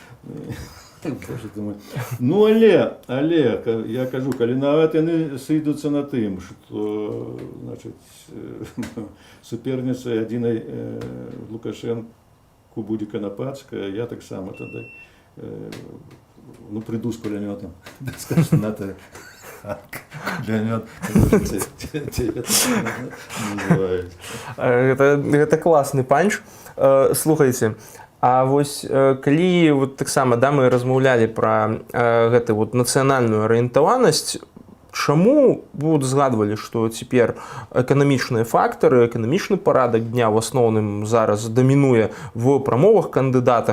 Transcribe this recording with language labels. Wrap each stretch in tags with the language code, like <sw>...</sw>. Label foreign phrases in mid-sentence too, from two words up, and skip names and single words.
<be>Але, я кажу, калі нават яны сыйдуцца на тым, што, значыць, суперніцай адзінай Лукашэнку будзе Канапацкая, я таксама тады ну,</be> <ru>приду с пулеметом, скажу, НАТО, пулемет, называют. Это класны панч.</ru> <be>Слухайце, а вось калі вот таксама да, мы размаўлялі пра гэту вот нацыянальную арыентаванасць, чаму вы вот згадвалі, што цяпер эканамічныя фактары, эканамічны парадак дня в асноўным зараз дамінуе в прамовах кандыдатах.</be>